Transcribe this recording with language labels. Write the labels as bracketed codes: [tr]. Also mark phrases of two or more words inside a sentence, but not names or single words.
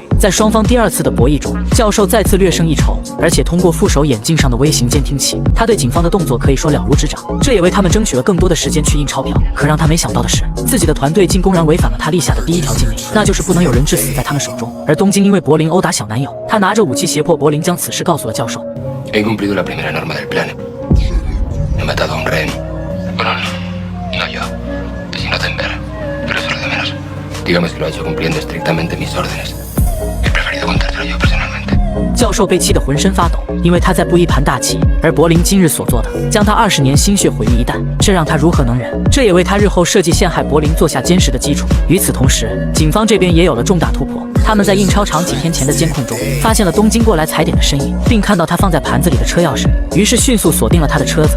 [zh] 在双方第2次的博弈中，教授再次略胜一筹，而且通过副手眼镜上的微型监听器，他对警方的动作可以说了如指掌，这也为他们争取了更多的时间去印钞票。可让他没想到的是，自己的团队竟公然违反了他立下的第1条禁令，那就是不能有人质死在他们手中。而东京因为柏林殴打小男友，他拿着武器胁迫柏林将此事告诉了教授。 [es] He incumplido la primera norma del plan. He matado a un rehén. Bueno, no yo, sino Denver. Pero eso es lo de menos. Dígame si lo ha hecho cumpliendo estrictamente mis órdenes. He preferido contártelo yo personalmente. [zh] 教授被气得浑身发抖，因为他在布一盘大棋，而柏林今日所做的，将他20年心血毁于一旦，这让他如何能忍？这也为他日后设计陷害柏林做下坚实的基础。与此同时，警方这边也有了重大突破。他们在印钞厂几天前的监控中发现了东京过来踩点的身影，并看到他放在盘子里的车钥匙，于是迅速锁定了他的车子。